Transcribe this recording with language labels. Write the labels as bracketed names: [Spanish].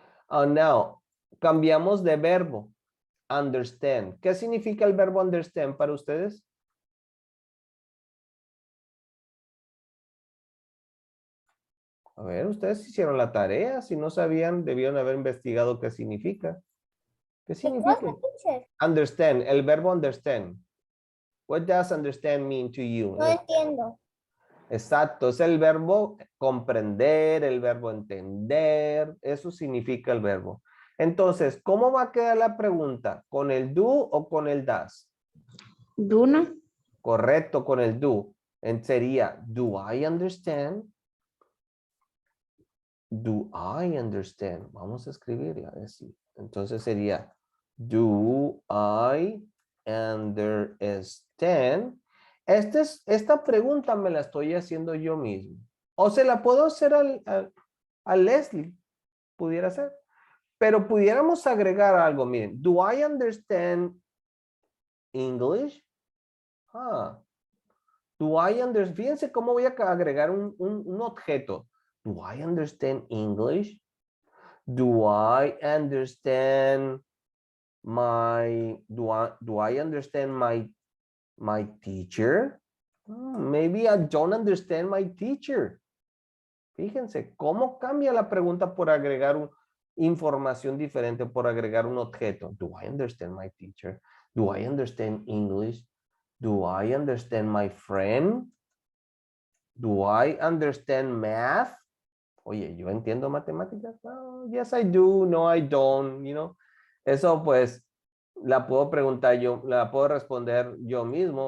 [Spanish] Now, cambiamos de verbo. Understand. ¿Qué significa el verbo understand para ustedes? A ver, ustedes hicieron la tarea. Si no sabían, debieron haber investigado qué significa. ¿Qué significa? Understand, el verbo understand. [English] What does understand mean to you? [Spanish] No entiendo. Exacto, es el verbo comprender, el verbo entender. Eso significa el verbo. Entonces, ¿cómo va a quedar la pregunta? ¿Con el do o con el does? Do, ¿no? Correcto, con el do. Sería, [English] do I understand? Do I understand? [Spanish] Vamos a escribirla así. Entonces sería, [English] do I understand? [Spanish] Esta pregunta me la estoy haciendo yo mismo. O se la puedo hacer a Leslie. Pudiera ser. Pero pudiéramos agregar algo. [English] Miren, do I understand English? Do I understand? [Spanish] Fíjense cómo voy a agregar un objeto. [English] Do I understand English? Do I understand do I understand my teacher? Maybe I don't understand my teacher. [Spanish] Fíjense cómo cambia la pregunta por agregar información diferente, por agregar un objeto. [English] Do I understand my teacher? Do I understand English? Do I understand my friend? Do I understand math? [Spanish] Oye, ¿yo entiendo matemáticas? [English] No, yes, I do. No, I don't. You know, [Spanish] eso pues la puedo preguntar yo, la puedo responder yo mismo.